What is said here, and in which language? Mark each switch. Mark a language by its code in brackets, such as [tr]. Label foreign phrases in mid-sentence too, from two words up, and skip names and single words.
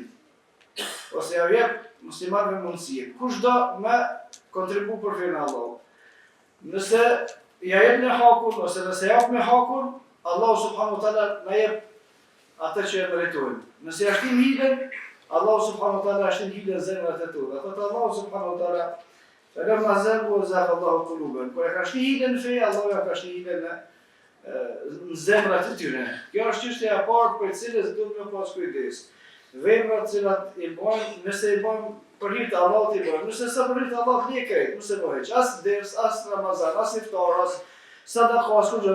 [sq] Ose ja jep muslimanëve mundësinë. Kushdo me kontribu për fenë Allah. Nëse ja jep në hakun ose nëse jap me hakun, [ar] الله سبحانه وتعالى [sq] na jep atë që e meritojnë. Nëse ja shtim hilen, [ar] الله سبحانه وتعالى [sq] shtim hilen zemrat e tona. [ar] Atë الله سبحانه وتعالى فلما زاغوا زاغ الله قلوبهم. [sq] Kur e ka shtim hilen në fe, Allah ja ka shtim hilen në zemrat e tyre. Kjo është çështja e parë për cilës duhet me pas kujdes. Veprat të cilat i bojnë, nëse i bojnë për hir të Allahut i bojnë. Nëse sa për hir të Allahut nie krejt, mos e bëj. As ders, as Ramazan, as iftar, as sadaka, as kujt.